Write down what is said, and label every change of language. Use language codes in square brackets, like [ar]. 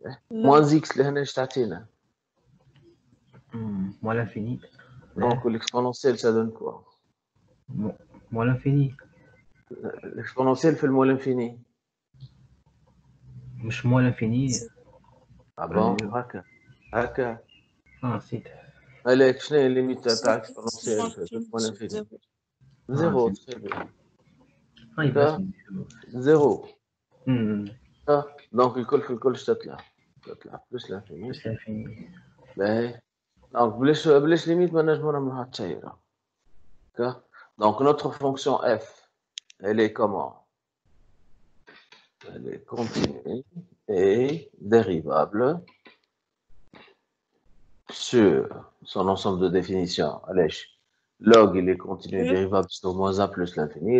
[ar] moins x, لهنا ايش تعطينا؟ [fr] Moins l'infini. Donc, l'exponentielle, ça donne quoi? Moins l'infini. L'exponentielle fait le moins l'infini. [ar] مش [fr] moins l'infini. Ah bon? [ar] هكا. نسيت. عليك شنو هي الليميت تاع اكسبونسيال في [fr] moins l'infini? [ar] زيرو. [fr] très bien. [ar] زيرو. Donc الكل في الكل تطلع [fr] plus l'infini. Plus l'infini. [ar] باهي. Donc بلاش ليميت ما نجمو نعملوها تشيرة. [fr] Donc notre fonction f, elle est comment? Elle est continue et dérivable sur son ensemble de définitions. Allez, log, il est continu et dérivable sur moins 1 plus l'infini.